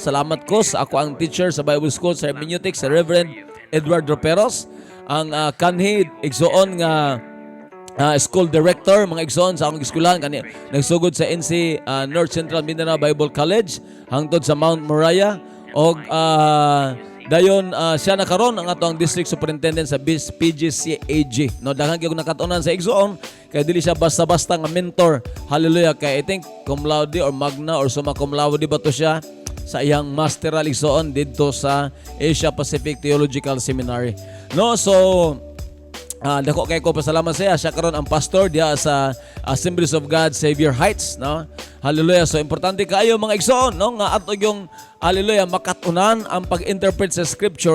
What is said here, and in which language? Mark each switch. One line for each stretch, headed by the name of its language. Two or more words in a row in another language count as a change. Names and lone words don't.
Cebuano: Salamat ko sa ako ang teacher sa
English: Bible School
Cebuano: sa hermeneutics, sa Reverend Edward Roperos, ang kanhi igsoon nga
English: school director
Cebuano: mga igsoon sa akong eskwelahan kani nagsugod sa NC North Central Mindanao Bible College hangtod sa Mount Moriah og dayon siya na karon ang atong
English: district superintendent
Cebuano: sa PGCAG, no? Daghang gyud nakatunan sa igsoon kay dili siya basta-basta nga mentor. Hallelujah. Kay
English: I think cum laude or magna or summa cum laude
Cebuano: ba to siya sa iyang masteral igsoon didto sa Asia Pacific Theological Seminary, no? So dako kay ko pasalamat siya karon ang pastor diha sa Assemblies of God Savior Heights, no? Hallelujah. So importante kaayo mga igsoon, no, nga ato yung hallelujah makatunan ang pag-interpret sa scripture.